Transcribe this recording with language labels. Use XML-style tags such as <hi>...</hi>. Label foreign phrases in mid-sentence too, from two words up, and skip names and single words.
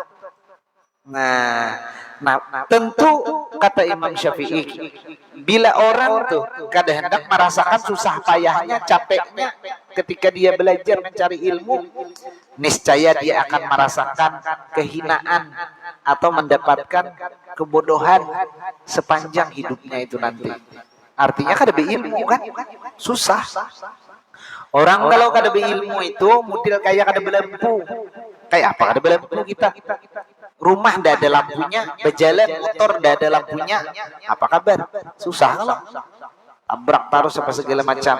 <id>Nah, tentu kata Imam Syafi'i, bila orang tuh kadang hendak merasakan susah payahnya, capeknya ketika dia belajar mencari ilmu, niscaya dia akan merasakan kehinaan atau mendapatkan kebodohan sepanjang hidupnya itu nanti.</id> <bjn>Artinya kada beilmu kan susah. Orang kalau kada beilmu itu model kayak kada belampu.</bjn> <id>Kayak apa kada belampu kita? Rumah ndak ada lampunya, berjalan motor ndak ada lampunya. Apa kabar? Susah kalau. Tabrak taruh apa segala macam.</id>